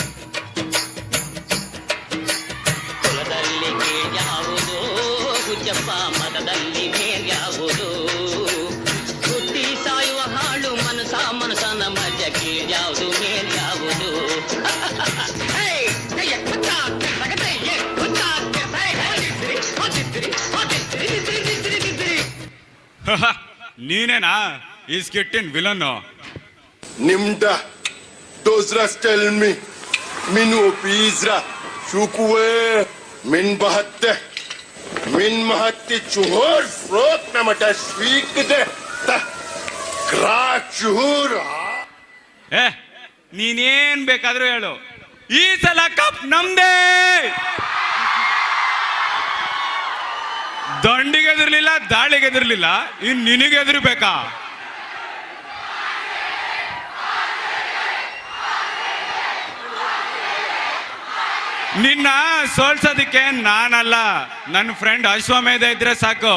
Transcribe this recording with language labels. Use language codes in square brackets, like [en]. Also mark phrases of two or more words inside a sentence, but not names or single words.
[kn] ಕುಲದಲ್ಲಿ ಯಾವುದು ಹುಚ್ಚಪ್ಪ, ಮತದಲ್ಲಿ ಯಾವುದು, ಹುಟ್ಟಿ ಸಾಯುವ ಹಾಳು ಮನಸನ ಮಜಕ್ಕೆ ಯಾವುದು ಯಾವುದು. ನೀನೇನಾ ಈ ಸ್ಕಿಟ್ಟಿನ್ ವಿಲನ್? Nimda. Dozras tell me. Minu pizra. Shukwe. Min bahatte. Min mahatte chuhur. Frot na mata shweek de. Ta. Kra chuhur. ಏ, ನೀನೇನ್ ಬೇಕಾದ್ರೂ ಹೇಳು, ಈ ಸಲ ಕಪ್ ನಮ್ದೇ. ದಂಡಿಗೆದಿರ್ಲಿಲ್ಲ, ದಾಳಿಗೆದಿರ್ಲಿಲ್ಲ, ಇನ್ ನಿನಗೆದಿರ್ಬೇಕಾ? ನಿನ್ನ ಸೋಲ್ಸೋದಿಕ್ಕೆ ನಾನಲ್ಲ, ನನ್ನ ಫ್ರೆಂಡ್ ಅಶ್ವಮೇಧ ಇದ್ರೆ ಸಾಕು.